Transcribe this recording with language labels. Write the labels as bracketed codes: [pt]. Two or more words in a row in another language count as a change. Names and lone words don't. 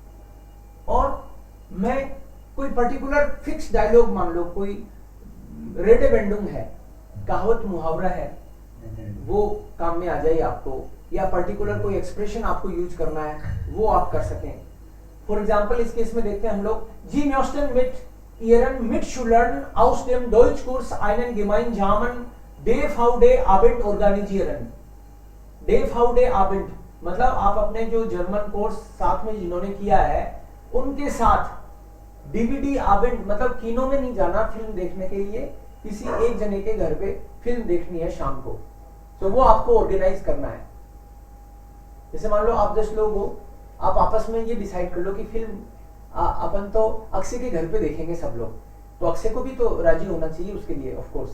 [hi] और मैं कोई [en] particular fix dialogue, [hi] मान लो कोई रेडेवेंडुम है, कहावत मुहावरा है, वो काम में आ जाए आपको, या पर्टिकुलर कोई एक्सप्रेशन आपको यूज करना है वो आप कर सकें। [en] for example [hi] इस केस में देखते हैं हम लोग, [de] Sie möchten mit Ihren Mit Schülern aus dem Deutschkurs einen gemeinsamen DVD Abend organisieren। DVD Abend [hi] मतलब आप अपने जो [en] German course [hi] साथ में जिन्होंने किया है उनके साथ [de] DVD Abend, [hi] मतलब किनो में नहीं जाना फिल्म देखने के लिए, किसी एक जने के घर पे फिल्म देखनी है शाम को, तो वो आपको ऑर्गेनाइज करना है। जैसे मान लो आप 10 लोग हो, आप आपस में ये डिसाइड कर लो कि फिल्म अपन तो अक्षय के घर पे देखेंगे सब लोग, तो अक्षय को भी तो राजी होना चाहिए उसके लिए [en] of course.